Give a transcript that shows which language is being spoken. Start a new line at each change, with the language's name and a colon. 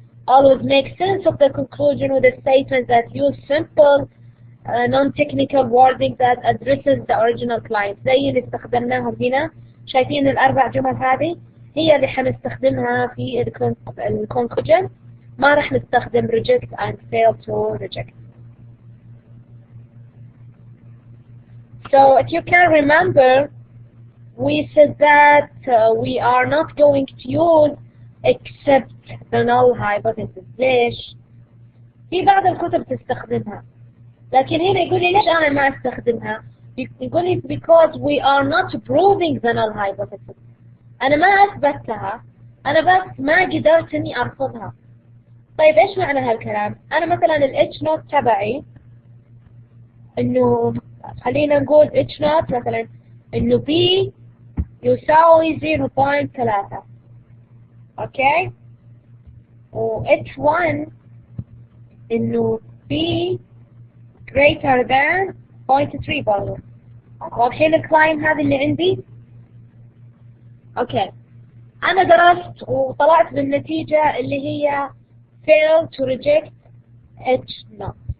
English: Always make sense of the conclusion with a statement that use simple non-technical wording that addresses the original claim.
Arabic: زي اللي استخدمناهم هنا. شايفين الأربع جمل هذه هي اللي حنستخدمها في الكونكلوجن. ما راح نستخدم
English: reject and fail to reject. So if you can remember, we said that we are not going to use except the null hypothesis.
Arabic: ليش؟ في بعض الكتب تستخدمها، لكن هنا يقول لي ليش أنا ما أستخدمها؟ يقول لي
English: because we are not proving the null hypothesis.
Arabic: أنا ما أثبتها، أنا بس ما قدرت إني أرفضها. طيب إيش معنى هالكلام؟ أنا مثلا ال H naught تبعي إنه خلينا نقول H naught مثلا إنه B يساوي 0.3. أوكي؟ و H1 إنه B
English: greater than
Arabic: 0.3 برضو. واضحين الكلايم هذا اللي عندي؟ أوكي. أنا درست وطلعت بالنتيجة اللي هي
English: fail to reject H naught.